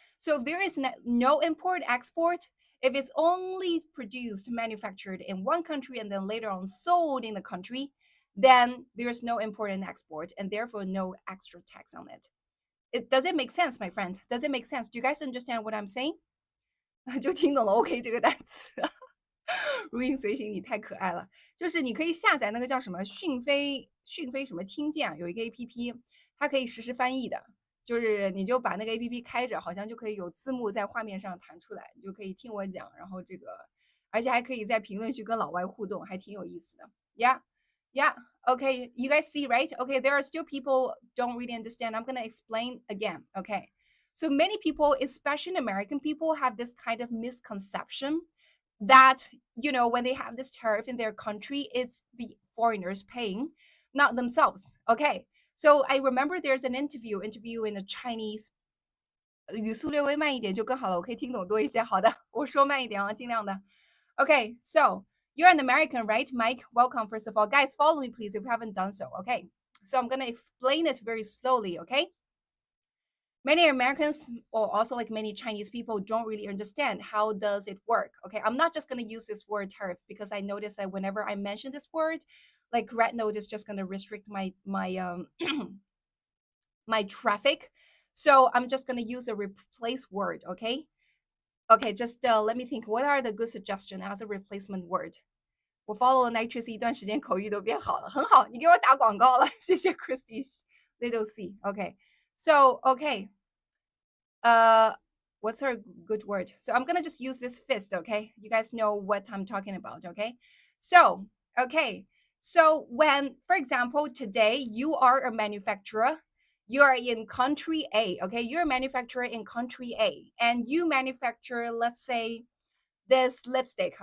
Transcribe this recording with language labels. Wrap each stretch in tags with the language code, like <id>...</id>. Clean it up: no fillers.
<en>So if there is no import export, if it's only produced manufactured in one country and then later on sold in the country, then there's no import and export and therefore no extra tax on it. Does it make sense, my friend? Does it make sense? Do you guys understand what I'm saying?</en> <zh>就听懂了 OK 这个单词。如影随形，你太可爱了。就是你可以下载那个叫什么讯飞什么听见啊，有一个 APP，它可以实时翻译的。就是你就把那个 APP 开着，好像就可以有字幕在画面上弹出来，你就可以听我讲，然后而且还可以在评论区跟老外互动，还挺有意思的。</zh> <en>Yeah, yeah. Okay, you guys see, right? Okay, there are still people don't really understand. I'm gonna explain again. Okay, so many people, especially American people, have this kind of misconception that when they have this tariff in their country, it's the foreigners paying, not themselves. Okay, so I remember there's an interview in a Chinese</en> <zh>语速略微慢一点就更好了，我可以听懂多一些。好的，我说慢一点啊，尽量的。</zh> <en>Okay, so you're an American, right, Mike? Welcome, first of all. Guys, follow me, please, if you haven't done so. Okay, so I'm gonna explain it very slowly. Okay. many Americans or also like many Chinese people don't really understand how does it work. Okay, I'm not just going to use this word tariff because I noticed that whenever I mention this word, like Red Note is just going to restrict my my traffic. So I'm just going to use a replace word. Okay. Okay, just let me think. What are the good suggestion as a replacement word?</en> <zh>我 follow Nitrous 一段时间，口语都变好了，很好，你给我打广告了，谢谢 Christy Little C.</zh> <en>Okay, so okay, uh, what's our good word? So I'm gonna just use this fist. Okay, you guys know what I'm talking about. Okay, so okay, so when, for example, today you are a manufacturer. You are in country A. Okay, you're a manufacturer in country A, and you manufacture, let's say, this lipstick.</en>